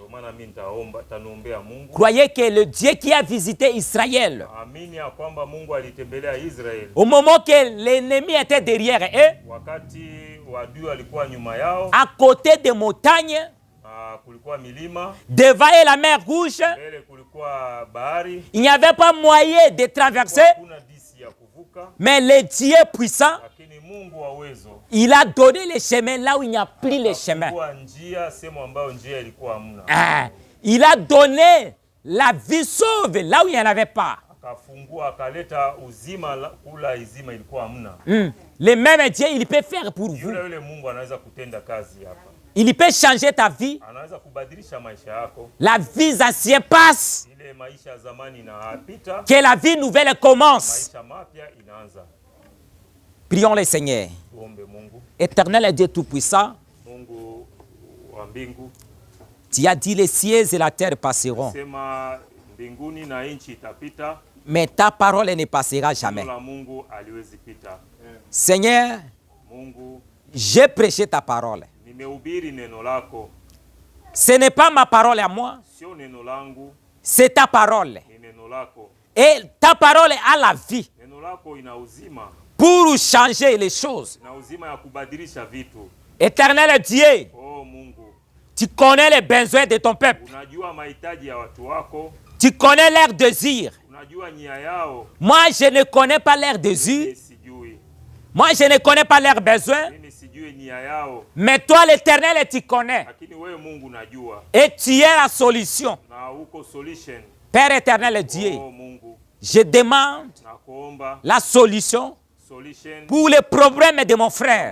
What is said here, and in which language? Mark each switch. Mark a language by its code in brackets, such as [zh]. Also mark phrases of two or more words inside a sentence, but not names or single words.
[fr] Croyez que le Dieu qui a visité Israël, au moment que l'ennemi était derrière eux, à côté des montagnes, devant la mer Rouge, il n'y avait pas moyen de traverser, mais le Dieu puissant, il a donné les chemins là où il n'y a plus les chemins. Il a donné la vie sauve là où il n'y en avait pas. [sw] akafungua akaleta uzima kula izima ilikuwa hamna. [fr] Le même Dieu, il peut faire pour vous. [sw] Yule Mungu anaweza kutenda kazi hapa. [fr] Il peut changer ta vie. [sw] Anaweza kubadilisha maisha yako. [fr] La vie ancienne passe. [sw] Ile maisha ya zamani inapita. [fr] Que la vie nouvelle commence. [sw] Maisha mapya inaanza. [fr] Prions le Seigneur. [sw] Tuombe Mungu. [fr] Éternel et Dieu tout-puissant. [sw] Mungu wa mbingu. [fr] Tu as dit les cieux et la terre passeront. [sw] Sema mbinguni na nchi itapita. [fr] Mais ta parole ne passera jamais. [sw] La Mungu aliwezi pita. [fr] Seigneur, [sw] Mungu, [fr] j'ai prêché ta parole. [sw] Nimehubiri neno lako. [fr] Ce n'est pas ma parole à moi. [sw] Sio neno langu. [fr] C'est ta parole. [sw] Ni neno lako. [fr] Et ta parole a la vie. [sw] Neno lako ina uzima. [fr] Pour changer les choses. [sw] Na uzima ya kubadilisha vitu. [fr] Éternel Dieu. [sw] Oh Mungu. [fr] Tu connais les besoins de ton peuple. [sw] Unajua mahitaji ya watu wako. [fr] Tu connais leurs désirs. [sw] Unajua nia yao. [fr] Moi, je ne connais pas leurs désirs. Moi, je ne connais pas leurs besoins. Mais toi, l'Éternel, tu connais. Et tu es la solution. Père éternel Dieu, je demande la solution pour les problèmes de mon frère.